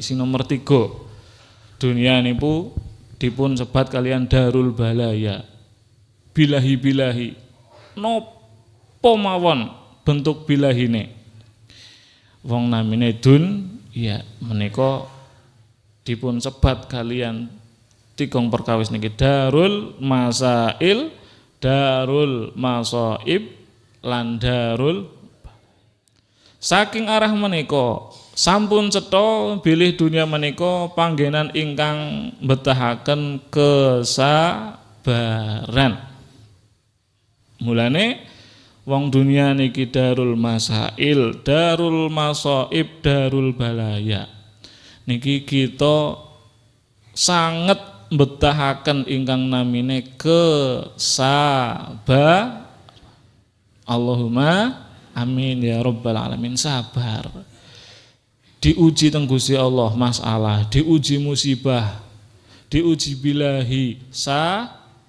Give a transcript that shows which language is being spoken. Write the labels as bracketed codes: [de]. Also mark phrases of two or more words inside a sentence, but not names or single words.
[jv] Sing nomor 3, dunia niku dipun sebat kalian [ar] دار البلايا, [jv] bilahi-bilahi. Napa mawon bentuk bilahine? Wong namine ya menika dipun sebat kalian tikong perkawis niki [ar] دار المسائل، دار المصائب, [jv] lan darul. Saking arah menika sampun cetha bilih dunia menika panggenan ingkang mbetahaken kesabaran. Mulane wong dunia niki [ar] دار المسائل، دار المصائب، دار البلايا. [jv] Niki kita sanget mbetahaken ingkang namine kesabar. [ar] اللهم آمين يا رب العالمين. [jv] Sabar. Diuji teng Gusti Allah masalah, diuji musibah, diuji bilahi sabar.